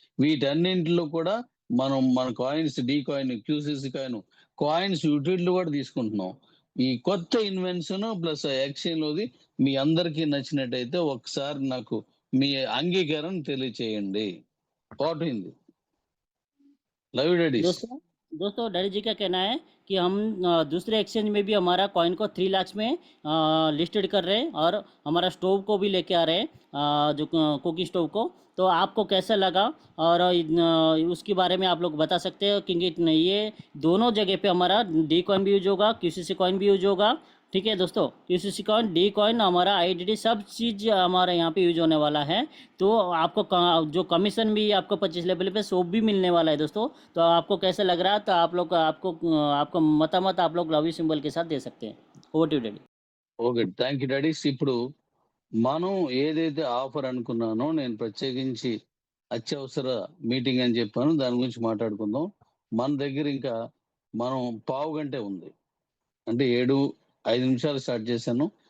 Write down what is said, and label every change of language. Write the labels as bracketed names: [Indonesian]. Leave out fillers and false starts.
[Telugu] వీటన్నింటిలో కూడా మన coins, D coin, క్యూసిసి coins utility కూడా తీసుకుంటున్నాం. ఈ కొత్త ఇన్వెన్షన్ ప్లస్ ఎక్స్చేంజ్ లోది మీ అందరికీ నచ్చినట్టయితే ఒకసారి నాకు మీ అంగీకారం తెలియచేయండి. పోయింది లైవ్ డెడీస్. [Hindi] दोस्तों डैडी जी का कहना है कि हम दूसरे एक्सचेंज में भी हमारा कॉइन को 3 लाख में लिस्टेड कर रहे हैं और हमारा स्टोव को भी लेके आ रहे हैं, जो कुकिंग स्टोव को। तो आपको कैसा लगा और उसके बारे में आप लोग बता सकते हो, क्योंकि ये दोनों जगह पे हमारा डी कॉइन भी यूज होगा, क्यूसीसी कॉइन भी यूज होगा। ठीक है दोस्तों, क्यूसीसी कॉइन, डी कॉइन, हमारा आईडीडी सब चीज़ हमारा यहाँ पे यूज होने वाला है। तो आपको जो कमीशन भी आपको 25 लेवल पे सोप भी मिलने वाला है दोस्तों। तो आपको कैसे लग रहा है, तो आप लोग आपको मतामत आप लोग लवी सिंबल के साथ दे सकते हैं। Over to daddy. [Telugu] Okay, thank you daddy's. ఇప్పుడు మనం ఏదైతే ఆఫర్ అనుకున్నానో, నేను ప్రత్యేకించి అత్యవసర మీటింగ్ అని చెప్పాను, దాని గురించి మాట్లాడుకుందాం. మన దగ్గర ఇంకా మనం పావు గంటే ఉంది, అంటే 7-5 నిమిషాలు స్టార్ట్ చేశాను.